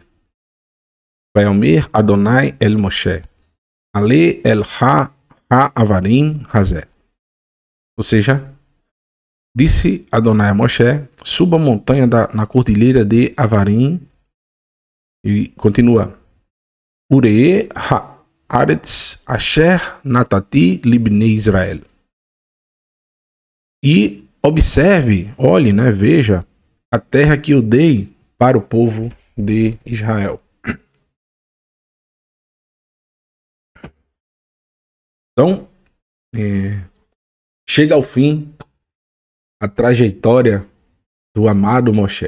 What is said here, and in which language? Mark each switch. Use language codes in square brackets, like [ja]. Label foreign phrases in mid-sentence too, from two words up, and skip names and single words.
[he] ויאמר אדני אל משה עלה אל העברים הזה. [pt] Ou seja, disse Adonai a Moshe, suba a montanha na cordilheira de Avarim, e continua. [he] וראה הארץ אשר נתתי לבני ישראל. [pt] E observe, olhe, né, veja a terra que eu dei para o povo de Israel. Então, chega ao fim a trajetória do amado Moshe.